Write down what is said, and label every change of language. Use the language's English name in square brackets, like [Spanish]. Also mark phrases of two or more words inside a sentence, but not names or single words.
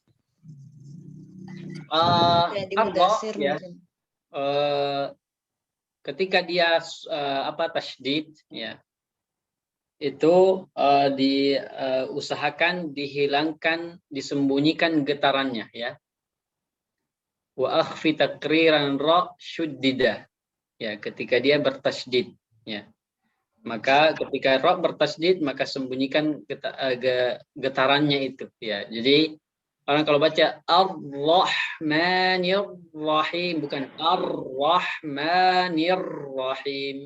[Indonesian] Jadi Ar-ra, mudasir ya. mungkin. Ketika dia tasydid ya, itu diusahakan dihilangkan, disembunyikan getarannya ya. [Arabic] Wa akhfi takriran ra syuddida, [Indonesian] ya ketika dia bertasydid ya, maka ketika ra bertasydid maka sembunyikan getarannya itu ya. Jadi Orang kalau baca Ar-Rahmanir-Rahim, bukan Ar-Rahmanir-Rahim.